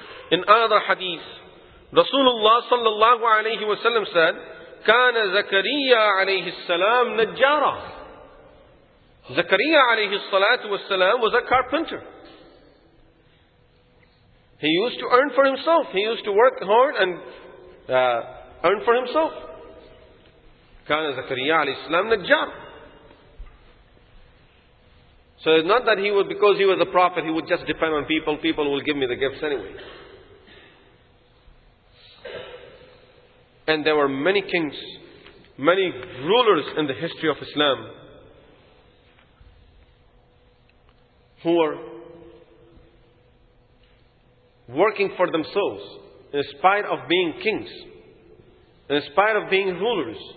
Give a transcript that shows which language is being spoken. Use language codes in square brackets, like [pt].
[en] In another hadith, Rasulullah sallallahu alayhi wa sallam said, [ar] كان زكريا عليه السلام نجارا. [en] Zakaria alayhi salatu wassalam was a carpenter. He used to earn for himself. He used to work hard and earn for himself. [ar] كان زكريا عليه السلام نجارا. [en] So it's not that he would, because he was a prophet, he would just depend on people. People will give me the gifts anyway. And there were many kings, many rulers in the history of Islam who were working for themselves in spite of being kings, in spite of being rulers.